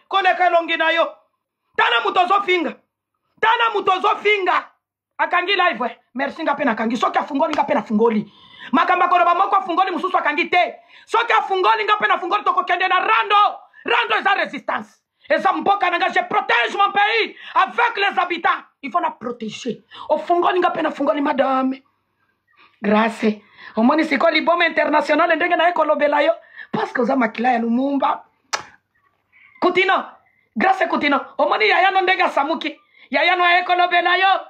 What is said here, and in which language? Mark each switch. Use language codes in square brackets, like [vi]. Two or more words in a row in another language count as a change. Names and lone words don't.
[ln] Koleka elongi na yo. Tala mutu ozofinga. Tala mutu ozofinga. Akangi live, we. Merci nga pe nakangi. Soki afungoli nga pe nafungoli. Makambo akoloba moko afungoli, mususu akangi te. Soki afungoli nga pe nafungoli, tokokende na Rando. Rando eza résistance. Eza mboka na nga. [fr] Je protège mon pays avec les habitants. Il faut na protéger. [ln] Ofungoli nga pe nafungoli, madame. Grace. Omoni siko liboma international ndenge na ye kolobela yo. [fr] Parce que [ln] oza makila ya Lumumba. Kutino. Grace Kutino. Omoni yaya no ndenge asamuki. Yaya no aye kolobela yo.